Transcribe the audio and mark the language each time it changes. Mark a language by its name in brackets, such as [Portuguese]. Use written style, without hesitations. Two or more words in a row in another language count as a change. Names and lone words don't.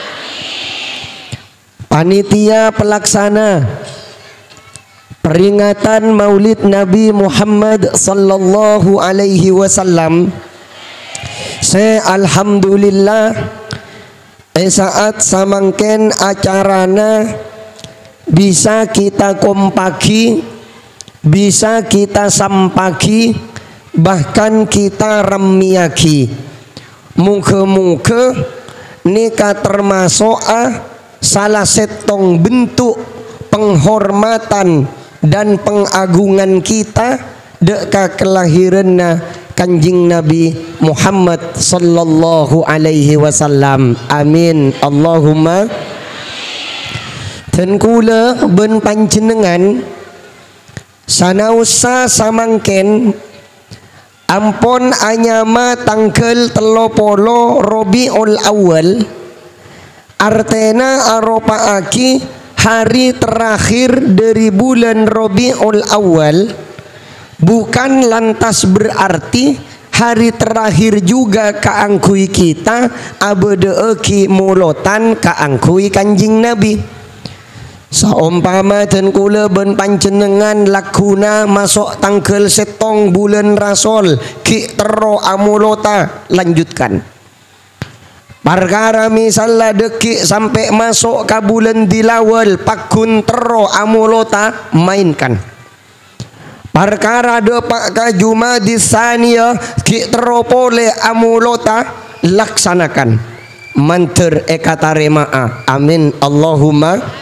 [Indonesian] Panitia pelaksana peringatan Maulid Nabi Muhammad [Arabic] sallallahu alaihi wasallam, [Indonesian] saya alhamdulillah saat [Madurese] samangken acarana [Indonesian] bisa kita kompaki, bisa kita sampaki, bahkan kita remiaki. Muka-muka nikah termasuk salah setong bentuk penghormatan dan pengagungan kita deka kelahiranna Kanjing Nabi Muhammad [Arabic] sallallahu alaihi wasallam, amin Allahumma. [Madurese] Dan kula ben panjenengan sanausa samangken ampon anyama tanggal 30 Rabiul Awal, artena aropaaki [Indonesian] hari terakhir dari bulan Rabiul Awal, bukan lantas berarti hari terakhir juga [Madurese] kaangkui kita abede eki mulotan kaangkui Kanjing Nabi. Saumpama dan kula ben panjenengan lakuna masuk tanggal setong bulan Rasul ki tero amulota, lanjutkan. Perkara misalnya dekik [Indonesian] sampai masuk ke bulan [Madurese] Dilawal pakun tero amulota, mainkan. Perkara depak ke Jumadis Saniyah ki tero pole amulota, laksanakan. Manter ekatarema'a, [Arabic] amin Allahumma.